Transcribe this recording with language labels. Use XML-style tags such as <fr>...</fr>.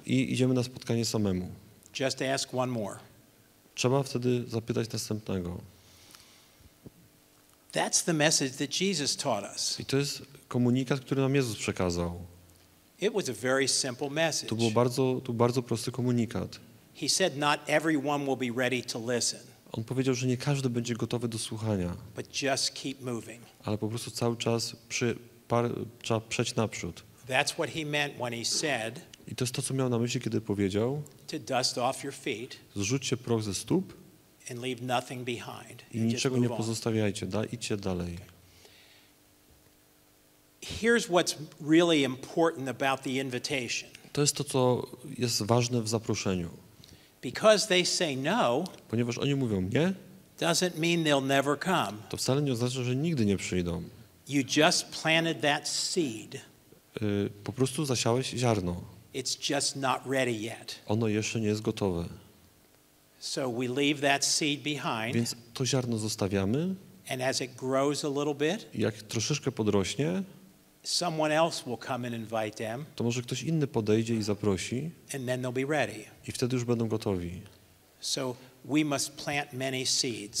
<pl>i idziemy na spotkanie samemu.</pl> <en>Just ask one more.</en> <pl>Trzeba wtedy zapytać następnego.</pl> <en>That's the message that Jesus taught us.</en> <pl>I to jest komunikat, który nam Jezus przekazał.</pl> <en>It was a very simple message.</en> <pl>To był bardzo prosty komunikat.</pl> <en>He said not everyone will be ready to listen,</en> <pl>On powiedział, że nie każdy będzie gotowy do słuchania,</pl> <en>but just keep moving.</en> <pl>ale po prostu cały czas trzeba przejść naprzód.</pl> <en>That's what he meant when he said</en> <pl>I to jest to, co miał na myśli, kiedy powiedział:</pl> <en>to dust off your feet</en> <pl>zrzućcie proch ze stóp</pl> <en>and leave nothing behind.</en> <pl>i</pl> <en>And just</en> <pl>niczego nie</pl> <en>move on.</en> <pl>pozostawiajcie, idźcie dalej.</pl> <en>Here's what's really important about the invitation.</en> <pl>To jest to, co jest ważne w zaproszeniu.</pl> <en>Because they say no,</en> <pl>Ponieważ oni mówią nie,</pl> <en>doesn't mean they'll never come.</en> <pl>to wcale nie oznacza, że nigdy nie przyjdą.</pl> <en>You just planted that seed.</en> <pl>Po prostu zasiałeś ziarno.</pl> <en>It's just not ready yet.</en> <pl>Ono jeszcze nie jest gotowe.</pl> <en>So we leave that seed behind,</en> <pl>Więc to ziarno zostawiamy</pl> <en>and as it grows a little bit,</en> <pl>i jak troszeczkę podrośnie,</pl> <en>someone else will come and invite them,</en> <pl>to może ktoś inny podejdzie i zaprosi</pl> <en>and then they'll be ready.</en> <pl>i wtedy już będą gotowi.</pl> <en>So we must plant many seeds.</en>